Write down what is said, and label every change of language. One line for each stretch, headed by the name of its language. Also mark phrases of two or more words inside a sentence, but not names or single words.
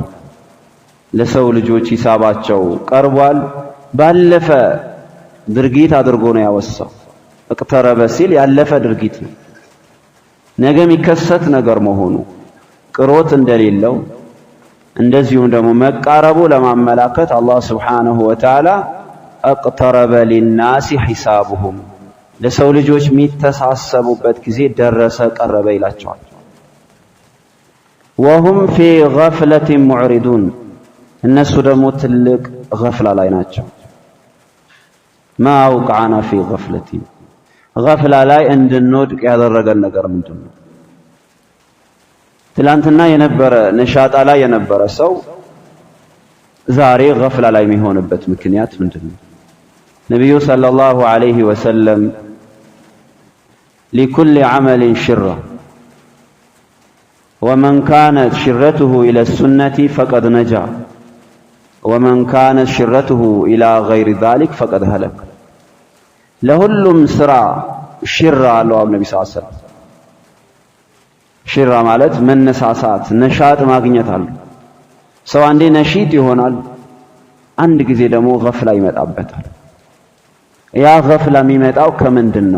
Amharic: ለሰው ልጆች ሂሳባቸው ቀርቧል ባለፈ ድርጊት አድርጎ ነው ያወሳው። እቅተረበ ሲል ያለፈ ድርጊት ነው፣ ነገ የሚከሰት ነገር መሆኑ ቅሮት እንደሌለው እንደዚሁም ደግሞ መቃረቡ ለማመላከት አላህ
Arabic: سبحانه وتعالى اقترب للناس حسابهم
Amharic: ለሰው ልጆች የሚተሳሰቡበት ጊዜ ደረሰ ቀረበ ይላቸዋል።
Arabic: وهم في غفلة معرضون
Amharic: እነሱ ደግሞ ትልቅ ገፍላ ላይ ናቸው።
Arabic: ما أوقعنا في غفلة
Amharic: ገፍላ ላይ እንድንወድቅ ያደረገን ነገር ምንድነው? ትላንትና የነበረ ነሻጣ ላይ የነበረ ሰው ዛሬ ገፍላ ላይ የሚሆንበት ምክንያት ምንድነው?
Arabic: النبي صلى الله عليه وسلم لكل عمل شرة ومن كانت شرته إلى السنة فقد نجا ومن كانت شرته إلى غير ذلك فقد هلك
Amharic: ለሁሉም ስራ ሽራ አለው ነብዩ
Arabic: صلى الله عليه وسلم።
Amharic: ሽራ ማለት መነሳሳት ነሻጥ ማግኘት አለ። ሰው አንዴ ነሺጥ ይሆናል፣ አንድ ጊዜ ደግሞ ገፍላ ይመጣበታል። ያ ገፍላ የሚመጣው ከምንድን ነው?